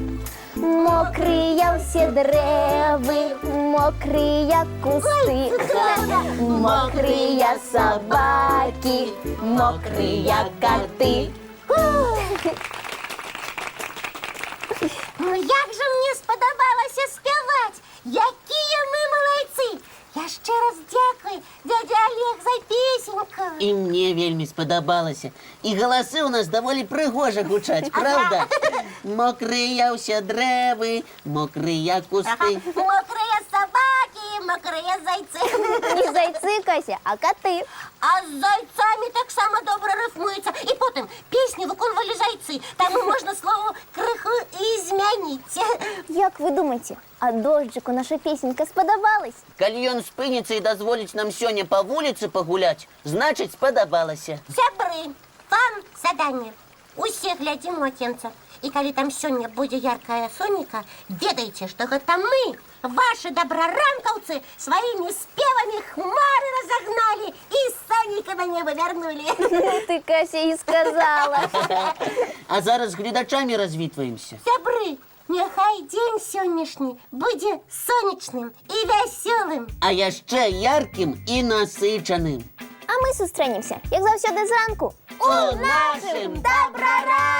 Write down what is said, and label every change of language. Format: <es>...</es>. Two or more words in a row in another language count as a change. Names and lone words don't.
<be>Мокрыя ўсе дрэвы, мокрыя кусты. Мокрыя сабакі, мокрыя каты. Ну як же мне сподобалося спяваць! Якія мы малайцы!</be> <uk>Я ще раз дякую, дядя Олег, за песеньку.</uk> <be>І мне вельмі спадабалася. І галасы ў нас даволі прыгожа гучаць, правда? Мокрыя ўсе дрэвы, мокрыя кусты.</be> <ru>Мокрые собаки, мокрые зайцы.</ru> <be>Не зайцы, Кася, а каты.</be> <uk>А з зайцами так само добре рифмується. І потім пісні виконували зайці. Там можна слово криху і змінити. Як ви думаєте, а дожджику наша песенька сподобалась?</uk> <be>Калі ён спыніцца і дазволіць нам сёння па вуліцы пагуляць, значыць, спадабалася. Сябры, вам задание. Усе глядзім у акенца. І калі там сёння будзе яркая сонейка, ведайце, што гэта мы, ваши добраранкаўцы, сваімі спевамі хмары разогнали і сонейка на небо вярнули. Ты, Кася, і сказала. А зараз з гледачамі развітваемся. Сябры, няхай дзень сённяшні будзе сонечным і вясёлым. А яшчэ яркім і насычаным.</be> <uk>А ми зустрінемося, як завсёды зранку.</uk> <be>У нашым Добраранку!</be>